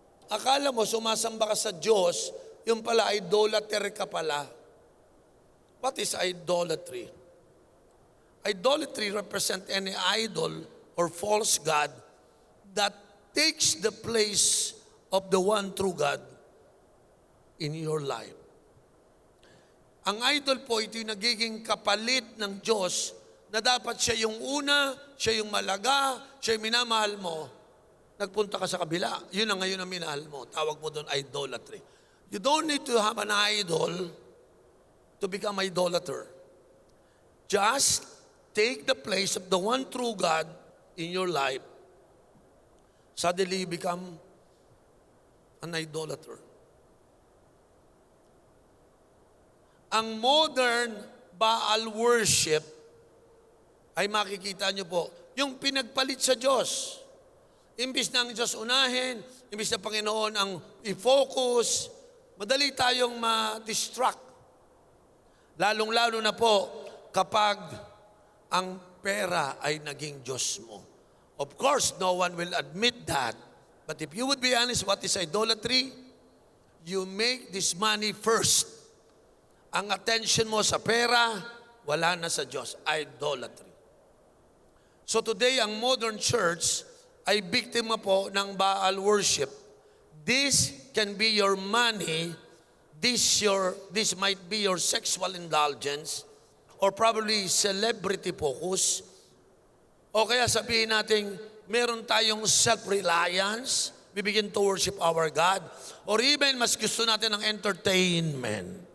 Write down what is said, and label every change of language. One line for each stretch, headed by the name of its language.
Filipino: Akala mo sumasamba ka sa Diyos, yung pala idolater ka pala.
English: What is idolatry? Idolatry represent any idol or false god that takes the place of the one true God in your life.
Filipino: Ang idol po, ito yung nagiging kapalit ng Diyos na dapat siya yung una, siya yung malaga, siya yung minamahal mo. Nagpunta ka sa kabila, yun ang ngayon ang minahal mo. Tawag mo doon idolatry.
English: You don't need to have an idol to become idolater. Just take the place of the one true God in your life. Suddenly you become an idolater.
Filipino: Ang modern Baal worship ay makikita nyo po, yung pinagpalit sa Diyos. Imbis na ang Diyos unahin, imbis na Panginoon ang i-focus, madali tayong ma-distract. Lalong-lalo na po kapag ang pera ay naging Diyos mo.
English: Of course, no one will admit that. But if you would be honest, what is idolatry? You make this money first.
Filipino: Ang attention mo sa pera, wala na sa Diyos. Idolatry.
English: So today,
Filipino: ang modern church ay biktima po ng Baal worship.
English: This can be your money, this might be your sexual indulgence, or probably celebrity focus,
Filipino: o kaya sabihin natin, meron tayong
English: self-reliance, we begin to worship our God, or even
Filipino: mas gusto natin ng
English: entertainment.